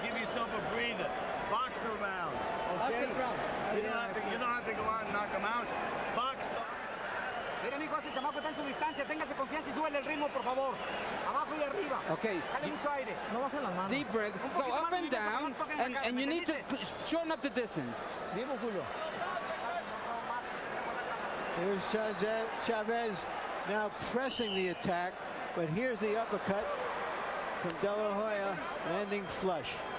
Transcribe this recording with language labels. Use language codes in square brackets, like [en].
[en] Give yourself a breather. Box a round. Okay? You don't have to go out and knock him out. Box. [es] Mire, mijo, ese chamaco está en su distancia. Téngase confianza y súbele el ritmo, por favor. Abajo y arriba. [en] Okay. [es] Dale mucho aire. No bajen las manos. [en] Deep breath. Go up and down, and you need to shorten up the distance. [es] Vivo, Julio. [en] Here's Chavez now pressing the attack, but here's the uppercut from De La Hoya, landing flush.